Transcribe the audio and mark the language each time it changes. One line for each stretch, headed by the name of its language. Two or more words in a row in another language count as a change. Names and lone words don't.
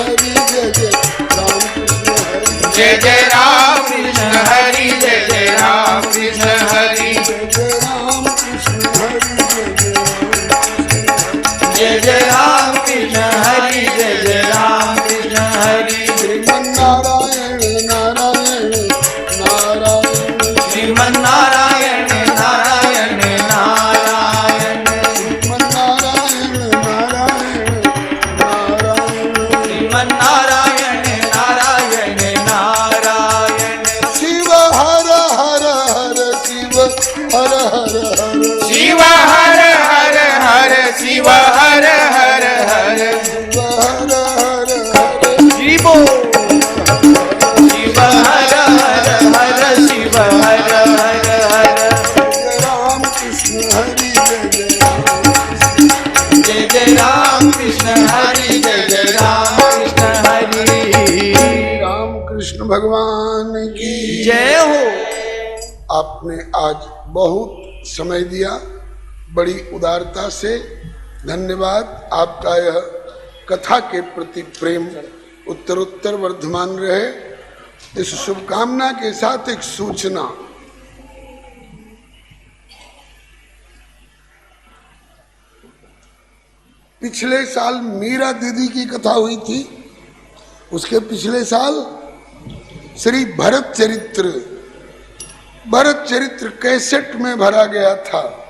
Hindi: जय जय राम कृष्ण हरि जय जय राम कृष्ण हरि जय जय राम कृष्ण हरि जय जय राम कृष्ण हरि जय जय राम कृष्ण हरि जय जय राम कृष्ण हरि नारायण नारायण नारायण श्रीमन नारायण नारायण नारायण नारायण नारायण नारायण श्रीमन नारायण नारायण नारायण शिव हर हर हर शिव हर हर हर शिव हर हर हर शिव हर हर हर शिव हर हर हर शिवो शिव हर हर हर शिव हर हर हर राम कृष्ण हरि जय जय राम कृष्ण हरि जय जय राम कृष्ण हरि राम कृष्ण भगवान की जय हो। आपने आज बहुत समय दिया, बड़ी उदारता से धन्यवाद। आपका यह कथा के प्रति प्रेम उत्तरोत्तर वर्धमान रहे। इस शुभकामना के साथ एक सूचना, पिछले साल मीरा दीदी की कथा हुई थी, उसके पिछले साल श्री भरत चरित्र कैसेट में भरा गया था।